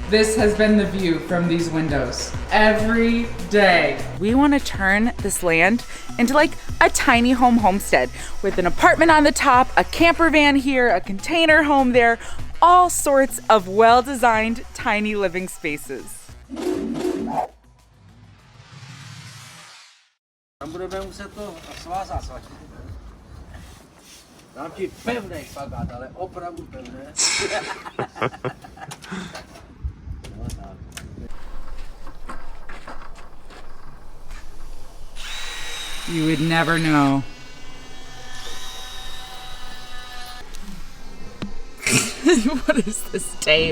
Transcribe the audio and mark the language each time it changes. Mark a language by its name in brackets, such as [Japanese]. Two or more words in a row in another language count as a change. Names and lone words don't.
[English] This has been the view from these windows every day. We wanna turn this land into like a tiny home homestead with an apartment on the top, a camper van here, a container home there, all sorts of well-designed tiny living spaces. [Czech] Budeme muset to svázat. Dám ti pevnej špagát, ale opravdu pevné. [English] You would never know. What is this tape?